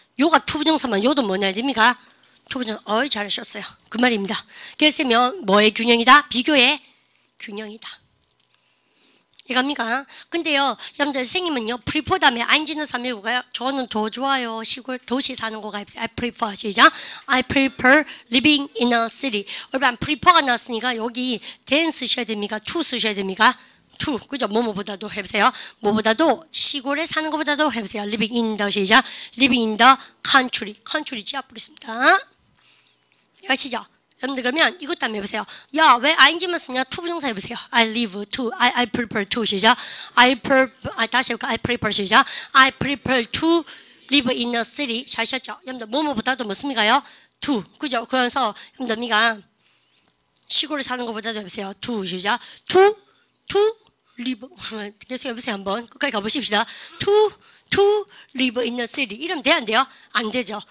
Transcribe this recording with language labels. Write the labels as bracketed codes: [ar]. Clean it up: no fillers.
[ko] 요가 투부정사면 요도 뭐 해야 됩니까? 투부정사. 어이 잘하셨어요. 그 말입니다. 그래서 뭐의 균형이다? 비교의 균형이다. 이겁니까? 근데요, 여러분들 선생님은요, prefer 다음에 ing는 사람이 뭐가요? 저는 더 좋아요. 시골 도시 사는 거가 [en] I prefer. [ko] 시작. [en] I prefer living in a city. [ko] 여러분, prefer가 나왔으니까 여기 than 쓰셔야 됩니까? to 쓰셔야 됩니까? to. 그죠? 뭐뭐보다도 해보세요. 뭐보다도 시골에 사는 것보다도 해보세요. [en] living in the [ko] 시작. [en] living in the country. [ko] country 지압부로 있습니다. 아시죠? 여러분들 그러면 이것도 한번 해보세요. 야, 왜 ing만 쓰냐? to 부정사 해보세요. [en] I live to, I prefer to [ko] 시작. 다시 해볼까? [en] I prefer [ko] 시작. [en] I prefer to live in a city. [ko] 잘 하셨죠? 여러분들 뭐뭐보다도 뭐습니까요? to. 그죠? 그래서 여러분들 미가 시골에 사는 것보다도 해보세요. to 시작. [en] to live. [ko] 계속 해보세요. 한번 끝까지 가보십시다. [en] to live in a city. [ko] 이러면 돼야 안 돼요? 안 되죠.